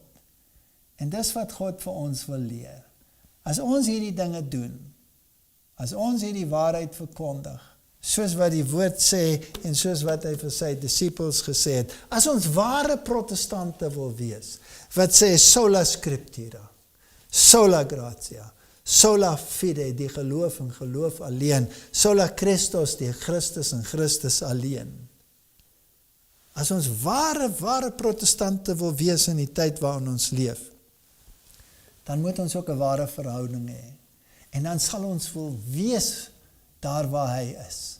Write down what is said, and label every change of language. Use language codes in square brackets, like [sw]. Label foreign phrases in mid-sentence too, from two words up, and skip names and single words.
[af] En dis wat God vir ons wil leer. As ons hierdie dinge doen, as ons hierdie waarheid verkondig, soos wat die woord sê en soos wat hy vir sy disippels gesê het, as ons ware protestante wil wees, wat sê [la] sola scriptura, sola gratia, sola fide, [af] die geloof en geloof alleen, [la] sola Christus, [af] die Christus en Christus alleen. As ons ware protestante wil wees in die tyd waarin ons leef, dan moet ons ook 'n ware verhouding hê. En dan sal ons wil wees daar waar hy is.